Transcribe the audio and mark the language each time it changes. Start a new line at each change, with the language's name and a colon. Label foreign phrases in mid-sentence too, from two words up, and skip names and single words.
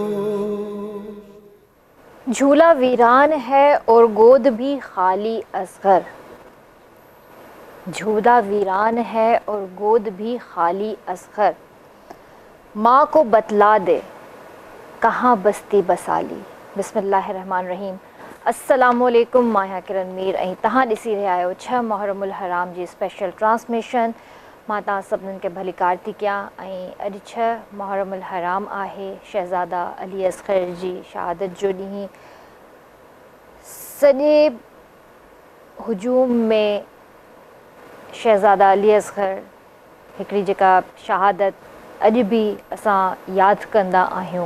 Urdu: جھولا ویران ہے اور گود بھی خالی اصغر، جھولا ویران ہے اور گود بھی خالی اصغر، ماں کو بتلا دے کہاں بستی بسالی۔
Arabic: بسم اللہ الرحمن الرحیم۔ السلام علیکم،
Sindhi: ماں کرن میر ऐं तव्हां ॾिसी रहिया आहियो 6 मुहर्रम उल हराम जी स्पेशल ट्रांसमिशन। मां तव्हां सभिनीनि खे भलीकार थी कयां ऐं अॼु 6 मुहर्रम उल हराम आहे, शहज़ादा अली असग़र जी शहादत जो ॾींहुं। सॼे हुजूम में शहज़ादा अली असग़र हिकिड़ी जेका शहादत अॼु बि असां यादि कंदा आहियूं।